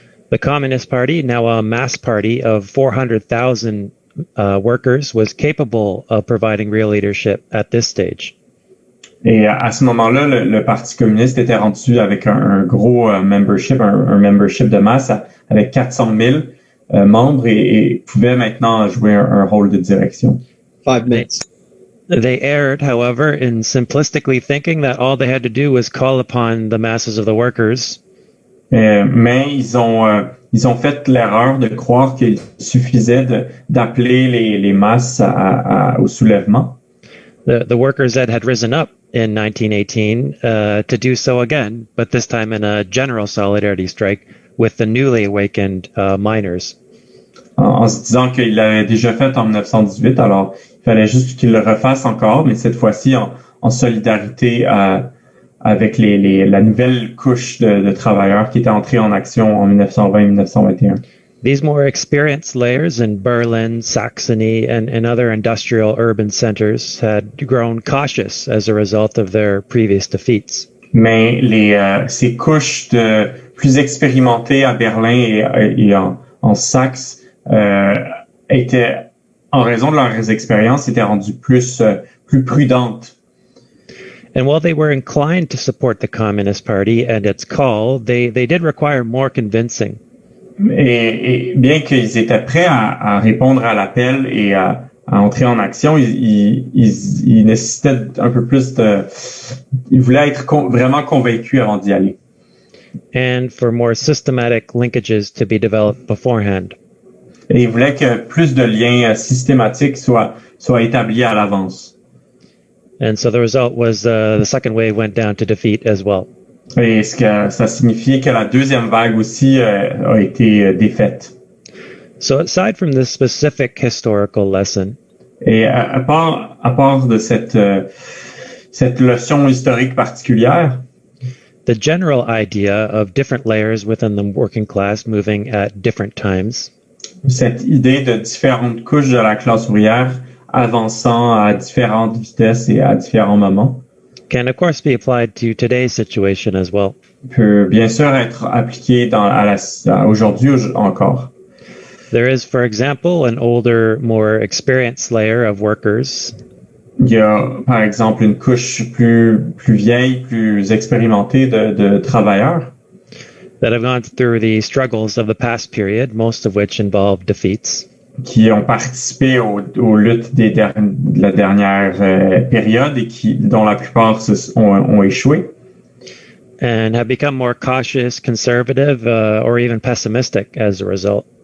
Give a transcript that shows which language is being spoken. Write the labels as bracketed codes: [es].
[en] The Communist Party, now a mass party of 400,000 workers, was capable of providing real leadership at this stage. [fr] Et à ce moment-là, le Parti communiste était rendu avec un gros membership, un membership de masse avec 400 000 membres et pouvait maintenant jouer un rôle de direction. [en] 5 minutes. They erred, however, in simplistically thinking that all they had to do was call upon the masses of the workers. [fr] Mais ils ont fait l'erreur de croire qu'il suffisait d'appeler les masses au soulèvement. [en] The workers that had risen up in 1918 to do so again, but this time in a general solidarity strike with the newly awakened miners. [fr] En se disant qu'il l'avait déjà fait en 1918, alors il fallait juste qu'il le refasse encore, mais cette fois-ci en solidarité avec la nouvelle couche de travailleurs qui était entrée en action en 1920-1921. [en] These more experienced layers in Berlin, Saxony, and other industrial urban centers had grown cautious as a result of their previous defeats. [fr] Mais ces couches plus expérimentées à Berlin et en Saxe étaient, en raison de leurs expériences, étaient rendues plus prudentes. [en] And while they were inclined to support the Communist Party and its call, they did require more convincing. [fr] Et bien qu'ils étaient prêts à répondre à l'appel et à entrer en action, ils nécessitaient un peu plus ils voulaient être vraiment convaincus avant d'y aller. [en] And for more systematic linkages to be developed beforehand. [fr] Et ils voulaient que plus de liens systématiques soient établis à l'avance. [en] And so the result was the second wave went down to defeat as well. [fr] Et ça signifiait que la deuxième vague aussi a été défaite. [en] So aside from this specific historical lesson, [fr] et à part de cette leçon historique particulière, [en] the general idea of different layers within the working class moving at different times, [fr] cette idée de différentes couches de la classe ouvrière avançant à différentes vitesses et à différents moments, [en] can of course be applied to today's situation as well. [fr] Peut bien sûr être appliqué aujourd'hui encore. [en] There is, for example, an older, more experienced layer of workers. [fr] Il y a, par exemple, une couche plus vieille, plus expérimentée de travailleurs [en] that have gone through the struggles of the past period, most of which involve defeats. [fr] Qui ont participé aux luttes de la dernière période et dont la plupart ont échoué. [en] And have become more cautious, conservative, or even pessimistic as a result.